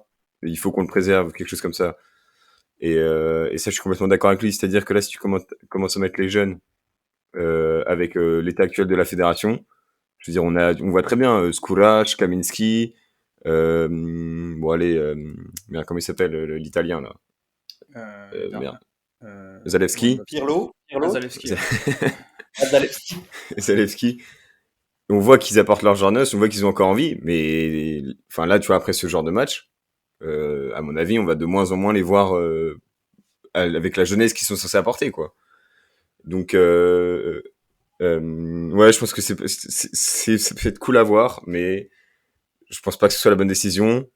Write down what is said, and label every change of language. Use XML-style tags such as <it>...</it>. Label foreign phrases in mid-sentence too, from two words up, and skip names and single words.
<fr>Il faut qu'on le préserve, quelque chose comme ça. Et ça, je suis complètement d'accord avec lui. C'est-à-dire que là, si tu commences à mettre les jeunes avec l'état actuel de la fédération, je veux dire, on voit très bien Skourac, Kaminski, bon allez, merde, comment il s'appelle l'italien là merde. Zalewski. Pirlo. Zalewski. Zalewski. Zalewski. On voit qu'ils apportent leur jeunesse, on voit qu'ils ont encore envie, mais enfin là, tu vois, après ce genre de match, à mon avis, on va de moins en moins les voir avec la jeunesse qu'ils sont censés apporter, quoi. Donc, ouais, je pense que ça peut être cool à voir, mais je pense pas que ce soit la bonne décision.</fr>